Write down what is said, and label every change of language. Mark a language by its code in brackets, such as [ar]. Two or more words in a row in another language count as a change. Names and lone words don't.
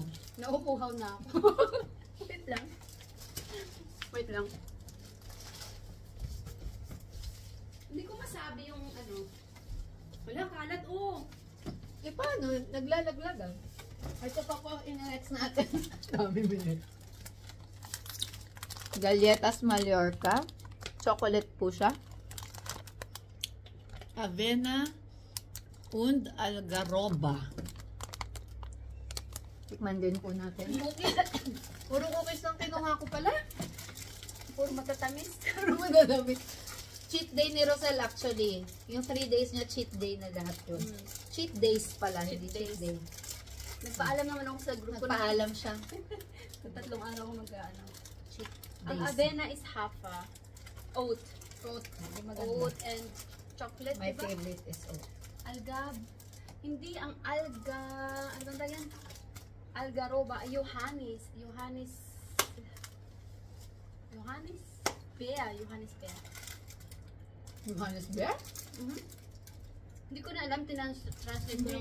[tl] Naupuhaw na ako. Wait lang. Wait lang. Hindi ko masabi yung Wala, kalat. Oh. Eh paano? Naglalaglagan. Ito pa po, in-next natin. Dami minute. Galletas Mallorca. Chocolate po siya. Avena und Algaroba. Tikman din po natin. Puro cookies lang kinuha ko pala. Puro matatamis. Puro madadamit. [en] Cheat day [tl] ni Rosel actually. Yung 3 days niya, [en] cheat day [tl] na lahat yun. [en] Cheat days [tl] pala, Cheat hindi days. [en] cheat day. [tl] Nagpaalam naman ako sa grupo na Nagpaalam siya. sa 3 araw ako mag-ano. Cheat Ang days. [en] avena is half oat. Oat. Oat and chocolate, My [tl] diba? [en] favorite is oat. [tl] Algab. Hindi ang alga, ano ba yan? Algaroba, Johannes Bea. Johannes Beer? Mhm. Hindi ko na alam, translate ko lang